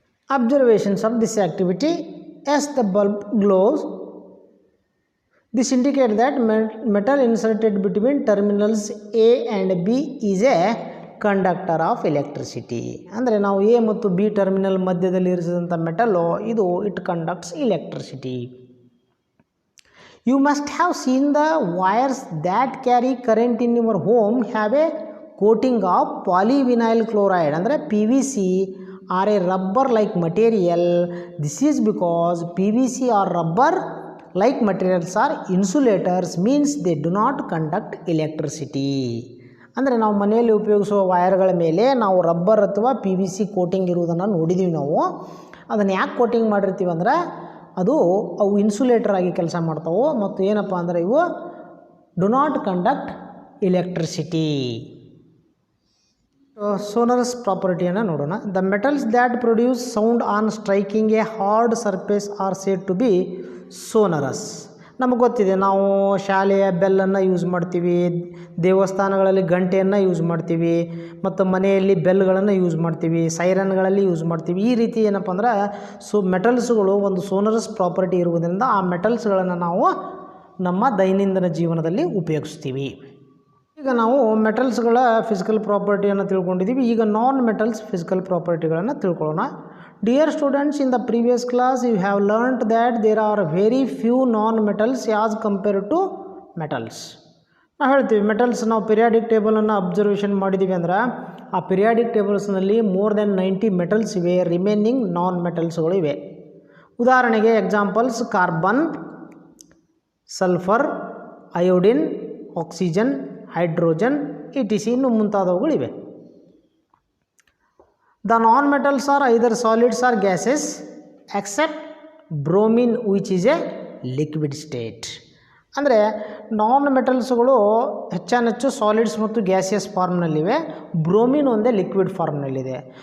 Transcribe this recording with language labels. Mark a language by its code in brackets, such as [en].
[en] Observations of this activity. As the bulb glows, this indicates that metal inserted between terminals A and B is a conductor of electricity. [kn] ಅಂದರೆ ನಾವು A ಮತ್ತು B terminal ಮಧ್ಯದಲ್ಲಿ ಇರಿಸಿದಂಥ metal ಇದು [en] It conducts electricity. You must have seen the wires that carry current in your home have a coating of polyvinyl chloride ಅಂದರೆ PVC or a rubber like material. This is because PVC or rubber like materials are insulators, means they do not conduct electricity. [kn] ಅಂದರೆ ನಾವು ಮನೆಯಲ್ಲಿ ಉಪಯೋಗಿಸುವ ವೈರ್ಗಳ ಮೇಲೆ ನಾವು rubber ಅಥವಾ PVC coating ಇರುವುದನ್ನು ನೋಡಿದ್ದೀವಿ. ನಾವು ಅದನ್ನು ಯಾಕೆ ಕೋಟಿಂಗ್ ಮಾಡಿರ್ತೀವಿ ಅಂದರೆ ಅವು ಇನ್ಸುಲೇಟರ್ ಆಗಿ ಕೆಲಸ ಮಾಡ್ತಾವೆ ಮತ್ತು ಏನಪ್ಪ ಅಂದರೆ ಇವು [en] Do not conduct electricity. [kn] ಸೋನರಸ್ ಪ್ರಾಪರ್ಟಿಯನ್ನು ನೋಡೋಣ. [en] The metals that produce sound on striking a hard surface are said to be sonorous. [kn] ನಮಗೆ ಗೊತ್ತಿದೆ, ನಾವು ಶಾಲೆಯ ಬೆಲ್ಲನ್ನು ಯೂಸ್ ಮಾಡ್ತೀವಿ, ದೇವಸ್ಥಾನಗಳಲ್ಲಿ ಗಂಟೆಯನ್ನು ಯೂಸ್ ಮಾಡ್ತೀವಿ, ಮತ್ತು ಮನೆಯಲ್ಲಿ ಬೆಲ್ಗಳನ್ನು ಯೂಸ್ ಮಾಡ್ತೀವಿ, ಸೈರನ್ಗಳಲ್ಲಿ ಯೂಸ್ ಮಾಡ್ತೀವಿ. ಈ ರೀತಿ ಏನಪ್ಪ ಅಂದ್ರೆ ಮೆಟಲ್ಸ್ಗಳು ಒಂದು ಸೋನರಸ್ ಪ್ರಾಪರ್ಟಿ ಇರುವುದರಿಂದ ಆ ಮೆಟಲ್ಸ್ಗಳನ್ನು ನಾವು ನಮ್ಮ ದೈನಂದಿನ ಜೀವನದಲ್ಲಿ ಉಪಯೋಗಿಸ್ತೀವಿ. ಈಗ ನಾವು ಮೆಟಲ್ಸ್ಗಳ ಫಿಸಿಕಲ್ ಪ್ರಾಪರ್ಟಿಯನ್ನು ತಿಳ್ಕೊಂಡಿದ್ದೀವಿ. ಈಗ ನಾನ್ ಮೆಟಲ್ಸ್ ಫಿಸಿಕಲ್ ಪ್ರಾಪರ್ಟಿಗಳನ್ನು ತಿಳ್ಕೊಳ್ಳೋಣ. [en] Dear students, in the previous class you have learnt that there are very few non-metals as compared to metals. [kn] ನಾವು ಹೇಳ್ತೀವಿ ಮೆಟಲ್ಸ್ ನಾವು ಪಿರಿಯಾಡಿಕ್ ಟೇಬಲನ್ನು ಅಬ್ಸರ್ವೇಷನ್ ಮಾಡಿದ್ದೀವಿ ಅಂದ್ರೆ ಆ ಪಿರಿಯಾಡಿಕ್ ಟೇಬಲ್ಸ್ನಲ್ಲಿ [en] more than 90 metals [kn] ಇವೆ, ರಿಮೈನಿಂಗ್ ನಾನ್ ಮೆಟಲ್ಸ್ಗಳು ಇವೆ. ಉದಾಹರಣೆಗೆ examples carbon, sulphur, iodine, oxygen, hydrogen etc ಇನ್ನೂ ಮುಂತಾದವುಗಳಿವೆ. [en] The non-metals are either solids or gases except bromine which is a liquid state. [kn] ಅಂದರೆ ನಾನ್ ಮೆಟಲ್ಸ್ಗಳು ಹೆಚ್ಚಾನೆಚ್ಚು ಸಾಲಿಡ್ಸ್ ಮತ್ತು ಗ್ಯಾಸಿಯಸ್ ಫಾರ್ಮ್ನಲ್ಲಿವೆ, ಬ್ರೋಮಿನ್ ಒಂದೇ ಲಿಕ್ವಿಡ್ ಫಾರ್ಮ್ನಲ್ಲಿದೆ.